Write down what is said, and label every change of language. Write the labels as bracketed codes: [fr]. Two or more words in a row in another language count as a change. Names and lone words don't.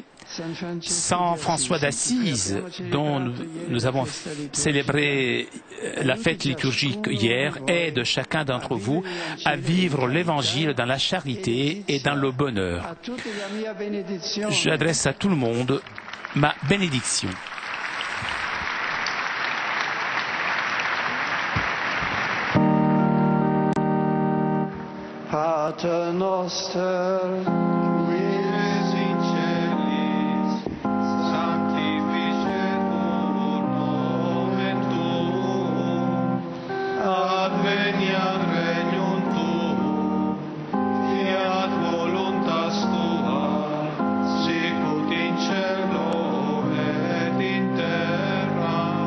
[fr] Saint François d'Assise, dont nous avons célébré la fête liturgique hier, aide chacun d'entre vous à vivre l'Évangile dans la charité et dans le bonheur. J'adresse à tout le monde ma bénédiction. [la] Pater noster, qui es in celis, sanctificetur nomen tuum, adveniat regnum tuum, fiat voluntas tua, sicut in cielo et in terra.